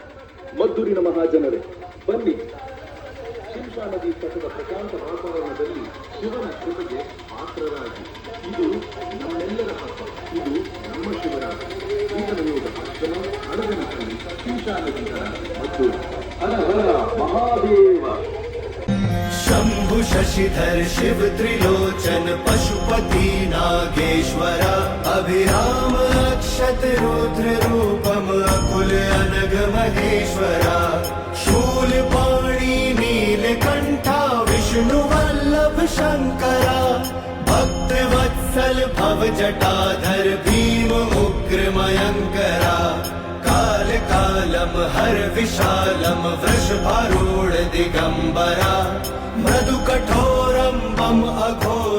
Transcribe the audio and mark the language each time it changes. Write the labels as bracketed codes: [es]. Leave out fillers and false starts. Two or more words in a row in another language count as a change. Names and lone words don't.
[kn] ಮದ್ದೂರಿನ ಮಹಾಜನರೇ, ಬನ್ನಿ ಶಿಂಷಾ ನದಿ ತಟದ ಪ್ರಶಾಂತ ವಾತಾವರಣದಲ್ಲಿ ಶಿವನ ಕೃಪೆಗೆ ಪಾತ್ರರಾಗಿ. ಇದು ನಮ್ಮೆಲ್ಲರ ಹಬ್ಬ, ಇದು ನಮ್ಮ ಶಿವರಾತ್ರಿ. ಜೀವನ ಯೋಗ ಆಶ್ರಮ, ಅಡಗನಹಳ್ಳಿ, ಶಿಂಷಾ ನದಿ ತಟ, ಮದ್ದೂರು. [sa] ಹರ ಹರ ಮಹಾದೇವ. शंभु शशिधर शिव त्रिलोचन पशुपति नागेश्वर अभिराम अक्षत रुद्र रूपम अकुल अनग महेश्वर शूल पाणी नीलकंठा विष्णु वल्लभ शंकरा भक्त वत्सल भव जटाधर भीम उग्र मयंकरा काल कालम हर विशालम वृषभारूढ़ दिगंबरा मृदु कठोरम बम अघो